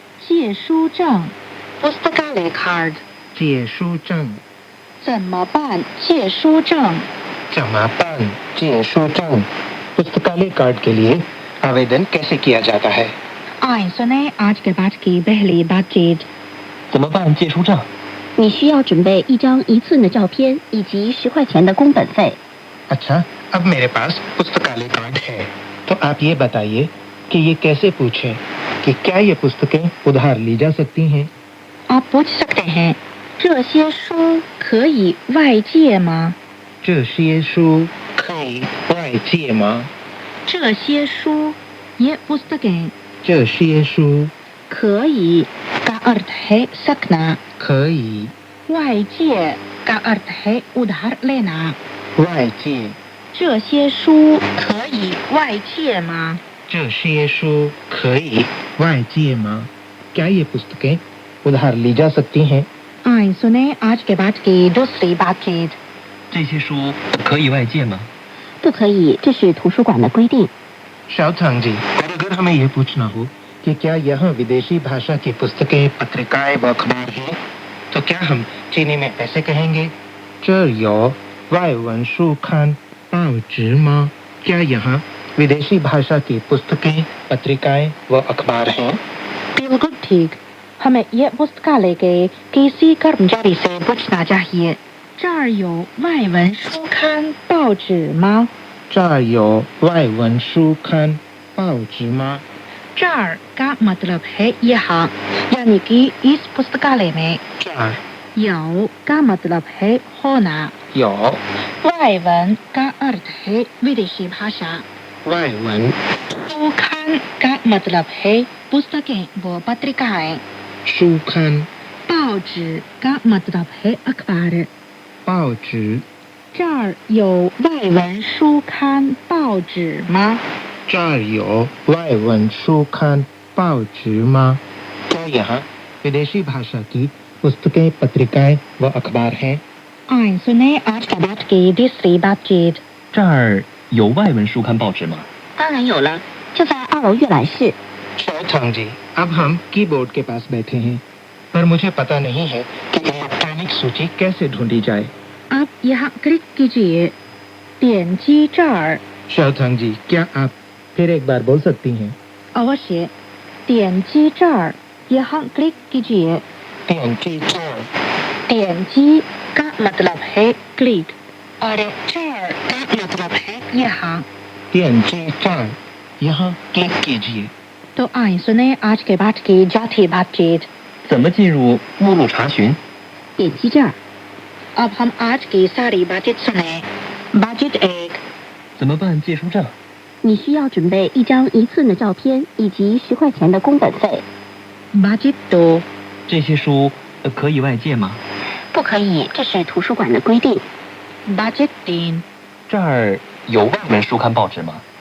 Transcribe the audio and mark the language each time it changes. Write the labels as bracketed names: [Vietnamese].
[Hindi] 借书证 पुस्तकालय कार्ड [Chinese] 借书证怎么办借书证 [Hindi] समापन借书证 पुस्तकालय कार्ड के लिए आवेदन कैसे किया जाता है? आए सुने आज के पाठ की पहली बातचीत [Chinese] 怎么办借书证？你需要准备一张1寸的照片以及10块钱的工本费。 [Hindi] अच्छा, अब मेरे पास पुस्तकालय कार्ड है, तो आप ये बताइए कि ये कैसे पूछें कि क्या ये पुस्तकें उधार ली जा सकती हैं? आप पूछ सकते हैं [Chinese] 这些书可以外借吗这些书可以外借吗？ [Hindi] 这些书 ये पुस्तकें [Chinese] 这些书 [Hindi] 可以 का अर्थ है सकना [Chinese] 可以 [Hindi] 外借 का अर्थ है उधार लेना [Chinese] 外借。这些书可以外借吗这些书可以外借吗？ [Hindi] क्या ये पुस्तकें उधार ली जा सकती हैं? आए सुने आज के पाठ की दूसरी बातचीत [Chinese] 这些书可以外借吗？不可以，这是图书馆的规定。 [Hindi] शाओथांग जी, और अगर हमें ये पूछना हो कि क्या यहाँ विदेशी भाषा की पुस्तकें, पत्रिकाएं व अखबार हैं, तो क्या हम चीनी में ऐसे कहेंगे [Chinese] 这有外文书刊报纸吗? [Hindi] क्या यहाँ विदेशी भाषा की पुस्तकें, पत्रिकाएं व अखबार हैं? बिल्कुल ठीक हमें यह पुस्तकालय के किसी कर्मचारी से पूछना चाहिए [Chinese] 这儿有外文书刊报纸吗这儿有外文书刊报纸吗? [Hindi] 这儿 का मतलब है यहाँ यानी कि इस पुस्तकालय में [Chinese] 这儿 [Hindi] 有 का मतलब है होना [Chinese] 有 [Hindi] 外文 का अर्थ है विदेशी भाषा [Chinese] 外文 [Hindi] 书刊 का मतलब है पुस्तकें व पत्रिकाएं [Chinese] 书刊 [Hindi] 报纸 का मतलब है अखबार [Chinese] 报纸这儿有外文书刊报纸吗这儿有外文书刊报纸吗? [Hindi] क्या यहाँ विदेशी भाषा की पुस्तकें, पत्रिकाएं व अखबार हैं? आए सुने आज के बाद की दूसरी बातचीत [Chinese] 这儿有外文书刊报纸吗？当然有了，就在2楼阅览室。 [Hindi] शाओथांग जी, अब हम कीबोर्ड के पास बैठे हैं, पर मुझे पता नहीं है कि इलेक्ट्रॉनिक सूची कैसे ढूंढी जाए. आप यहाँ क्लिक कीजिए [Chinese] 点击这儿 [Hindi] शाओथांग जी, क्या आप फिर एक बार बोल सकती हैं? अवश्य [Chinese] 点击这儿 [Hindi] यहाँ क्लिक कीजिए [Chinese] 点击这儿 [Hindi] 点击 का मतलब है क्लिक और 这儿 का मतलब है यहाँ [Chinese] 点击这儿 [Hindi] यहाँ क्लिक कीजिए. तो आए सुने आज के पाठ की चौथी बातचीत [Chinese] 怎么进入目录查询？点击这儿， [Hindi] अब हम आज की सारी बातचीत सुने बातचीत 1 [Chinese] 怎么办借书证？你需要准备一张1寸的照片以及10块钱的工本费。 [Hindi] बातचीत 2 [Chinese] 这些书可以外借吗？不可以，这是图书馆的规定。 [Hindi] बातचीत 3 [Chinese] 这儿有外文书刊报纸吗？